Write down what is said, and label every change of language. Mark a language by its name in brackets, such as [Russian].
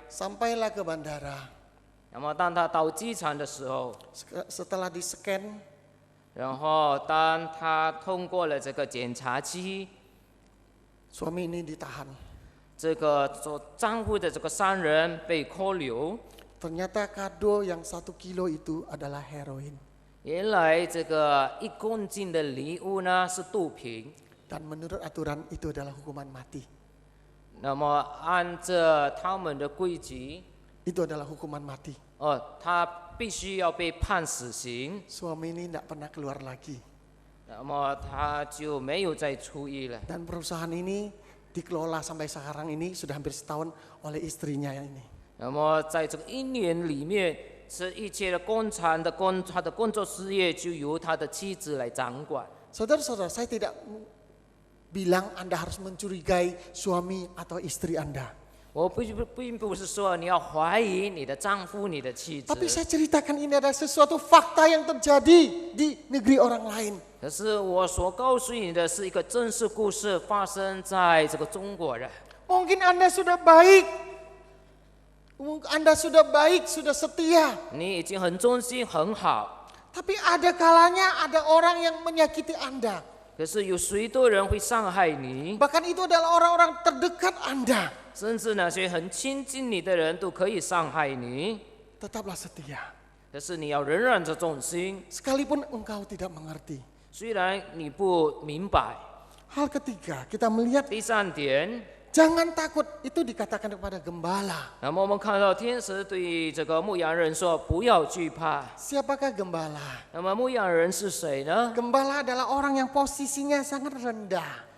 [Indonesian] Sampailah ke bandara. [Chinese] 那么当他到机场的时候， [Indonesian] Setelah di scan, [Chinese] 然后当他通过了这个检查机， [Indonesian] suami ini ditahan. [Chinese] 这个做丈夫的这个商人被扣留。 [Indonesian] Ternyata kado yang 1 kilo itu adalah heroin. [Chinese] 原来这个1公斤的礼物呢是毒品。 [Indonesian] Dan menurut aturan itu adalah hukuman mati. [Chinese] 那么按照他们的规矩， [Indonesian] Itu adalah hukuman mati. [Chinese] 他必须要被判死刑。 [Indonesian] Suami ini tidak pernah keluar lagi. [Chinese] 那么他就没有再出狱了。 [Indonesian] Dan perusahaan ini dikelola sampai sekarang ini sudah hampir setahun oleh istrinya ini. [Chinese] 那么在这个1年里面，是一切的工厂的他的工作事业就由他的妻子来掌管。 [Indonesian] Saudara-saudara, saya tidak bilang Anda harus mencurigai suami atau istri Anda. [Chinese] 我并不是说你要怀疑你的丈夫、你的妻子， [Indonesian] Tapi saya ceritakan ini adalah sesuatu fakta yang terjadi di negeri orang lain. [Chinese] 可是我所告诉你的是一个真实故事，发生在这个中国人。 [Indonesian] Mungkin Anda sudah baik. Anda sudah baik, sudah setia. [Chinese] 你已经很忠心、很好， [Indonesian] Tapi ada kalanya ada orang yang menyakiti Anda. [Chinese] 可是有许多人会伤害你， [Indonesian] Bahkan itu adalah orang-orang terdekat Anda. [Chinese] 甚至那些很亲近你的人都可以伤害你。 [Indonesian] Tetaplah setia. [Chinese] 可是你要仍然着忠心， [Indonesian] Sekalipun engkau tidak mengerti. [Chinese] 虽然你不明白。 [Indonesian] Hal ketiga, kita melihat [Chinese] 第3点， [Indonesian] jangan takut. Itu dikatakan kepada gembala. [Chinese] 那么我们看到天使对这个牧羊人说：“不要惧怕。 [Indonesian] Siapakah gembala? ” [Chinese] 那么牧羊人是谁呢？ [Indonesian] Gembala adalah orang yang posisinya sangat rendah.